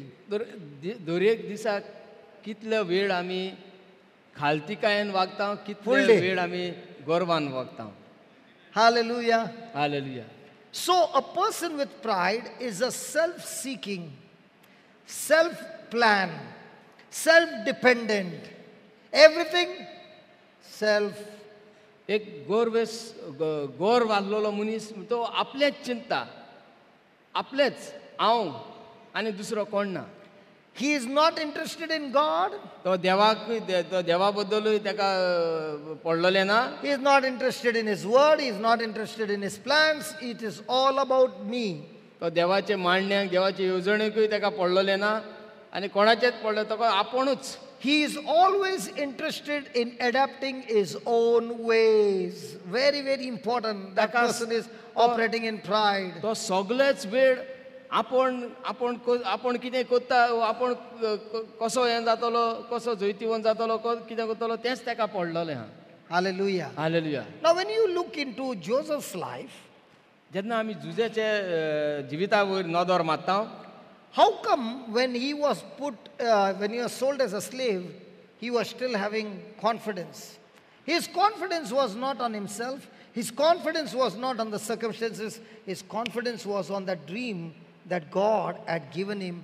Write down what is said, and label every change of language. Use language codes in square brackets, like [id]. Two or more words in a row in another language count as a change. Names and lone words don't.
[kok] दरेक दिसाक कितलो वेळ आमी खालतीकायेन वागता, कितलो [en] Full day. [kok] वेळ आमी गर्वान वागता. [en] Hallelujah. [kok] हालेलुया. [en] So a person with pride is a self-seeking, self-plan, self-dependent, everything self. [kok] एक गर्व आसलेलो मनीस तो आपलेच चिंता, आपलेच हांव आनी दुसरो कोण ना. [en] He is not interested in God. [kok] तो देवा बद्दलूय ताका पडलेलें ना. [en] He is not interested in His word. He is not interested in His plans. It is all about me. [kok] तो देवाचे मांडण्याक देवाचे येवजणेकूय ताका पडलेलें ना आनी कोणाचेच पडलें ताका आपुणूच. [en] He is always interested in adapting his own ways. Very, very important. That person is operating in pride. [kok] तो सगळेच वेळ आपण कितें कोत्ता, आपण कसो हें जातलो, कसो जैतिवंत जातलो, कितें करतलो तेंच ताका पडलेलें आहा. [en] Hallelujah. [kok] हालेलुया. [en] Now when you look into Joseph's life, [kok] जेन्ना आमी जुजेचे जिविता वयर नदर मारता, [en] how come when he was when he was sold as a slave, he was still having confidence? His confidence was not on himself. His confidence was not on the circumstances. His confidence was on that dream that God had given him.